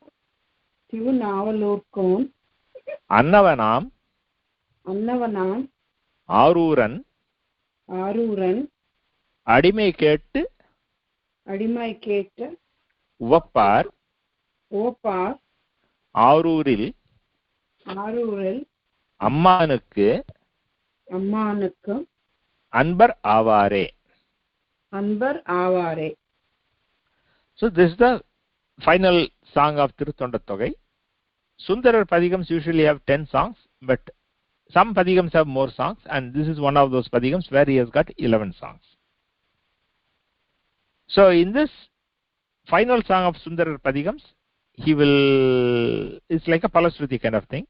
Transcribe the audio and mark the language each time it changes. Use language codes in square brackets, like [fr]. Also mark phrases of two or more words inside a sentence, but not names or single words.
[ta] அன்னவனாம் ஆரூரன் அடிமை கேட்டு உவப்பார் ஆரூரில் அம்மானுக்கு அன்பர் அவரே. [en] So this is the final song of Tiruttoṇḍattogai. Sundarar padhigams usually have 10 songs, but some padhigams have more songs, and this is one of those padhigams where he has got 11 songs. So in this final song of Sundarar padhigams, it's like a Palasruti kind of thing.